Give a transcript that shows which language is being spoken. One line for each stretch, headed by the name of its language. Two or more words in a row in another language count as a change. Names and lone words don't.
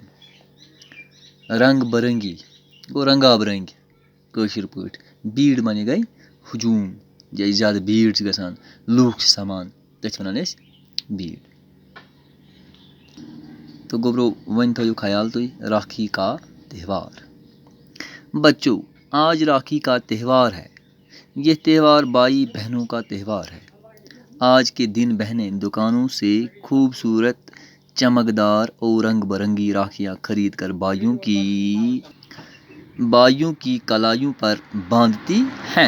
Kashmiri: رنٛگ برنٛگی گوٚو رنٛگاب رٔنٛگۍ کٲشِر پٲٹھۍ. بیٖڈ معنی گٔے ہجوٗم، ییٚلہِ زیادٕ بیٖڈ چھِ گژھان، لوٗکھ چھِ سَمان، تٔتھۍ چھِ وَنان أسۍ بیٖڈ. تو گوٚبروٗ وۄنۍ تھٲیِو خیال تُہۍ
Urdu: راکھی کا تہوار. بچوں آج راکھی کا تہوار ہے. یہ تہوار بھائی بہنوں کا تہوار ہے. آج کے دن بہنیں دکانوں سے خوبصورت چمکدار اور رنگ برنگی راکھیاں خرید کر بھائیوں کی کلائیوں پر باندھتی ہیں.